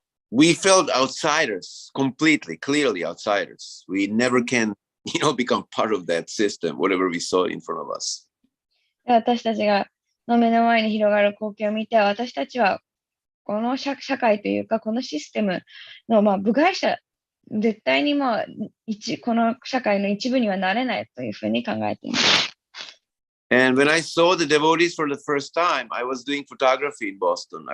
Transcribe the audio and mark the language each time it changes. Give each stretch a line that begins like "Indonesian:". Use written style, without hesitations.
English: we felt outsiders, completely, clearly outsiders. We never can, become part of that system, whatever we saw in front of us.
Japanese: 私たちがの目の前に広がる光景を見て、私たちはこの社会というか、このシステムの、部外者、絶対にこの社会の一部にはなれないというふうに考えています。
English: And when I saw the devotees for the first time, I was doing photography in Boston.